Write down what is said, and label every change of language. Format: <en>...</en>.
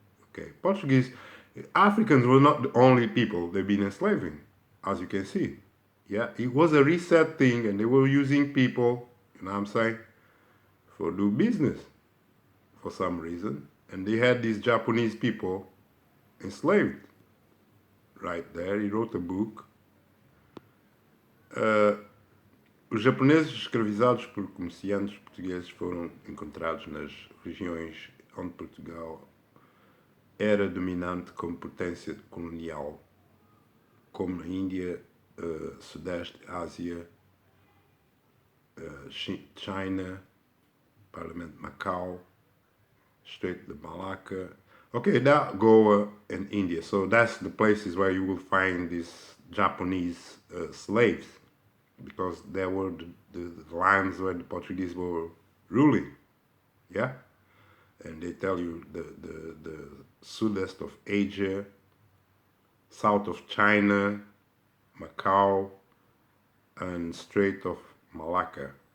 <en>Okay, Portuguese, Africans were not the only people they've been enslaving, as you can see. Yeah, it was a reset thing, and they were using people, you know what I'm saying, for do business for some reason, and they had these Japanese people enslaved. Right there, he wrote a book.</en> <pt>Os japoneses escravizados por comerciantes portugueses foram encontrados nas regiões onde Portugal era dominante como potência colonial, como na Índia, Sudeste Ásia, China, Parlamento de Macau, Strait de Malacca.</pt> <en>Okay, that Goa and India. So that's the places where you will find these Japanese slaves, because there were the lands where the Portuguese were ruling, yeah? And they tell you the sudest of Asia, south of China, Macau, and Strait of Malacca.</en>